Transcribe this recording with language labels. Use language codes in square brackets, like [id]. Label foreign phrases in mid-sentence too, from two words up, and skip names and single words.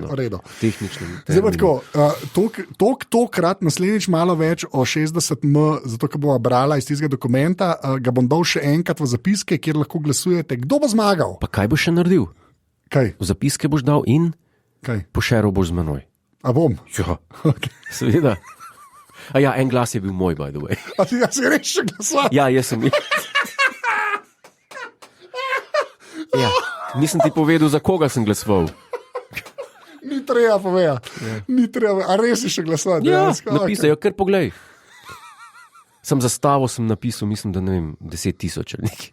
[sl] Okay, zdaj pa tako, tokrat naslednjič malo več o 60M, zato ker bova brala iz tistega dokumenta, ga bom dal še enkrat v zapiske, kjer lahko glasujete, kdo bo zmagal. Pa kaj boš še naredil? Kaj? V zapiske boš dal in pošeral boš z menoj. A bom? Ja, okay. Seveda. A ja, en glas je bil moj, [en] by the way. [sl] A ti si res še glasoval? Ja, jaz sem. Ja, nisem ti povedal, za koga sem glasoval. Ni treba povedati. Ni treba, a res si še glasoval? Ja, napisal, kar poglej. Sem za stavo sem napisal, mislim, da ne vem, 10,000 ali nekaj.